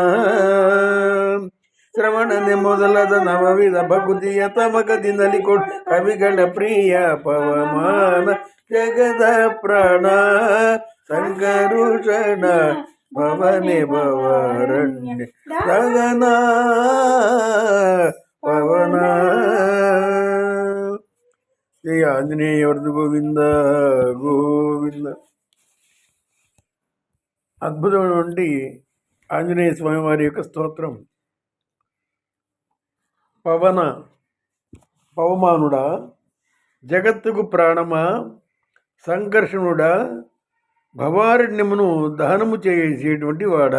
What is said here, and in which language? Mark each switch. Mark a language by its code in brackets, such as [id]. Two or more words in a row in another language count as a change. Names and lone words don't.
[kn] ಶ್ರವಣನೆ ಮೊದಲಾದ ನವವಿಧ ಭಕುತಿಯ ತಮಕದಿಂದಲಿ ಕೊಡು ಕವಿಗಳ ಪ್ರಿಯ. ಪವಮಾನ ಜಗದ ಪ್ರಾಣ ಸಂಕರುಷಣ ಭವನೆ ಭವರಣ್ಯ ಗಗನ ಪವನ. [te] జయ ఆంజనేయవర్ధు గోవింద గోవింద. అద్భుతమైనటువంటి ఆంజనేయ స్వామి వారి యొక్క స్తోత్రం. పవమానుడా జగత్తుకు ప్రాణమా సంకర్షణుడా భవారణ్యమును దహనము చేసేటువంటి వాడా.